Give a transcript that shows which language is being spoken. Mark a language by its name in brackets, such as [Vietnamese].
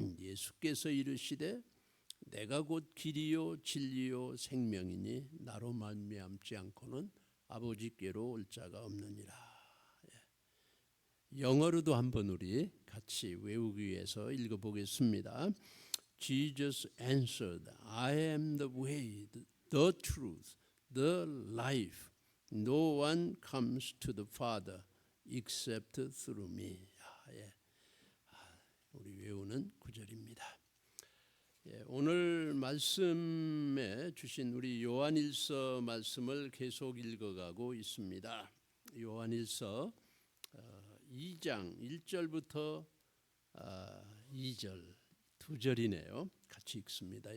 [Korean] 예수께서 이르시되 내가 곧 길이요 진리요 생명이니 나로 말미암지 않고는 아버지께로 올 자가 없느니라. 영어로도 한번 우리 같이 외우기 위해서 읽어보겠습니다. [English] Jesus answered, I am the way, the truth, the life. No one comes to the Father except through me. [Korean] 우리 외우는 구절입니다. 오늘 말씀에 주신 우리 요한일서 말씀을 계속 읽어가고 있습니다. 요한일서 2장 1절부터 2절 두 절이네요. 같이 읽습니다.